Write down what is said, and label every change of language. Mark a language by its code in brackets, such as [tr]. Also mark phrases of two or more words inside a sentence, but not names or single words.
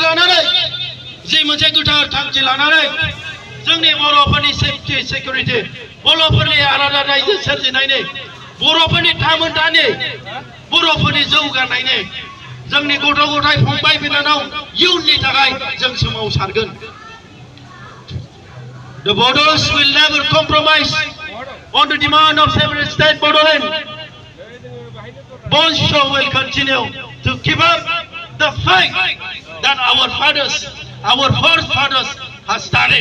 [brx] लानानै जे मोनसे गोथार थांखि लानानै जोंनि बर'फोरनि [en] safety security [brx] बर'फोरनि आलादा रायजो सोरजिनायनि बर'फोरनि थामोनथानि बर'फोरनि जौगानायनि जोंनि गथ' गथाय फंबाय बिनानाव इयुननि थाखाय जों सोमावसारगोन [en] The borders will never compromise on the demand of separate state Bodoland. Bonshaw will continue to keep up the fight that our forefathers have started.